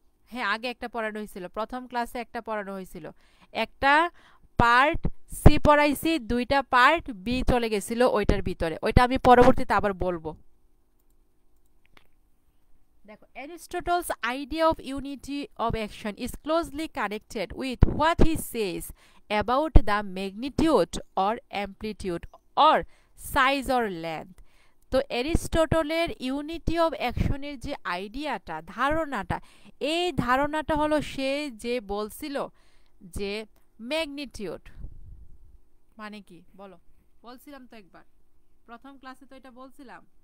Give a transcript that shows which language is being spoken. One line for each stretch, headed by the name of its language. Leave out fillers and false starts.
Bangla: হ্যাঁ, আগে একটা পড়ানো হয়েছিল, প্রথম ক্লাসে একটা পড়ানো হয়েছিল। একটা পার্ট সি পড়াইছি, 2টা পার্ট বি চলে গেছিল ওইটার ভিতরে, ওইটা আমি পরবর্তীতে আবার বলবো।
English: দেখো, Aristotle's idea of unity of action is closely connected with what he says about the magnitude or amplitude or size or length.
Bangla: তো অ্যারিস্টটলের ইউনিটি অফ অ্যাকশনের যে আইডিয়াটা, ধারণাটা, এই ধারণাটা হলো সে যে বলছিল যে ম্যাগনিটিউড মানে কি বলো, বলছিলাম তো একবার, প্রথম ক্লাসে তো এটা বলছিলাম।